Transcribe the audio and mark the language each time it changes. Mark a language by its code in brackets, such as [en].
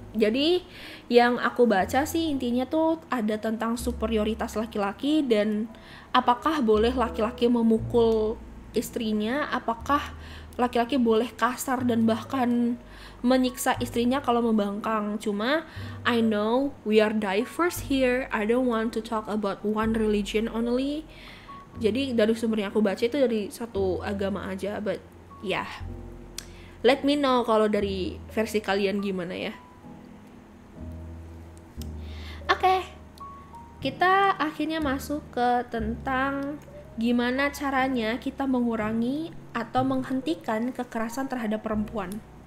[id] Jadi yang aku baca sih intinya tuh ada tentang superioritas laki-laki dan apakah boleh laki-laki memukul istrinya, apakah laki-laki boleh kasar dan bahkan menyiksa istrinya kalau membangkang. Cuma [en] I know we are diverse here. I don't want to talk about one religion only. [id] Jadi dari sumber yang aku baca itu dari satu agama aja, [en] but yeah. Let me know [id] kalau dari versi kalian gimana ya. Oke, kita akhirnya masuk ke tentang gimana caranya kita mengurangi atau menghentikan kekerasan terhadap perempuan.